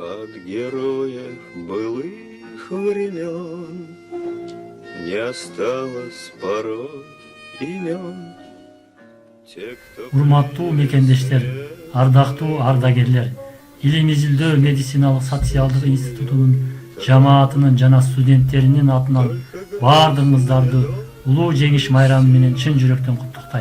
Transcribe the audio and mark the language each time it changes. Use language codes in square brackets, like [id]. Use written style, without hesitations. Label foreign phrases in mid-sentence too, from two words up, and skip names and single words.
[ru] От героев былых времен не осталось порой имен. [ky] Урматтуу мекендештер, ардактуу ардагерлер, Илим Изилдөө медициналык социалдык институтунун жамаатынын жана студенттеринин атынан баардыгыңыздарды улуу жеңиш майрамы менен чын жүрөктөн куттуктайм.